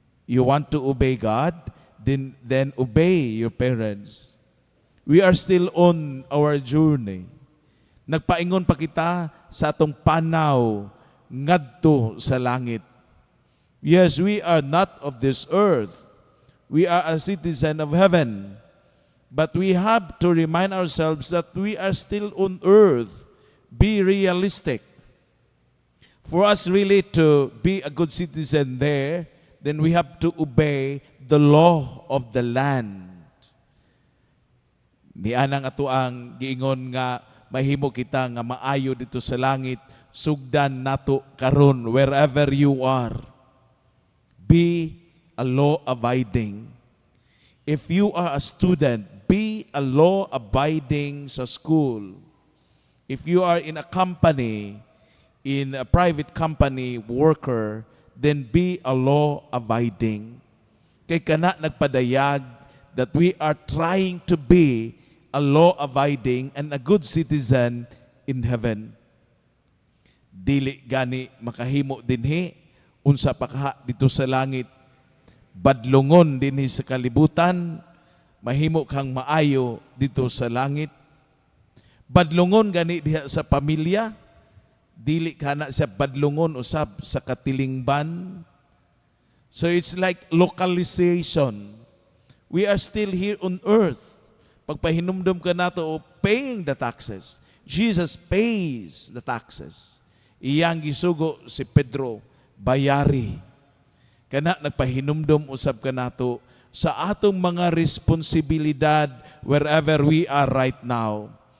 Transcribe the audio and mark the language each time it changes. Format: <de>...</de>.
<en>You want to obey God, then obey your parents. We are still on our journey.</en> <ceb>Nagpaingon pa kita sa atong panaw ngadto sa langit.</ceb> <en>Yes, we are not of this earth. We are a citizen of heaven. But we have to remind ourselves that we are still on earth. Be realistic. For us really to be a good citizen there, then we have to obey the law of the land.</en> <ceb>Nianang ato ang giingon nga mahimo kita nga maayo dito sa langit, sugdan nato karon</ceb> <en>wherever you are. Be a law-abiding. If you are a student, be a law-abiding</en> <ceb>sa school.</ceb> <en>If you are in a company, in a private company, worker, then be a law-abiding.</en> <ceb>Kay kana nagpadayag</ceb> <en>that we are trying to be a law-abiding and a good citizen in heaven.</en> <ceb>Dili gani makahimo dinhi unsa pa kaha dito sa langit. Badlungon dinhi sa kalibutan, mahimo kang maayo dito sa langit. Badlungon gani diha sa pamilya, dili kana siya badlungon usab sa katilingban.</ceb> <en>So it's like localization. We are still here on earth.</en> <ceb>Pagpahinumdum ka nato o</ceb> <en>paying the taxes. Jesus pays the taxes.</en> <ceb>Iyang gisugo si Pedro, bayari. Kana nagpahinumdum usab ka nato sa atong mga responsibilidad</ceb> <en>wherever we are right now.</en>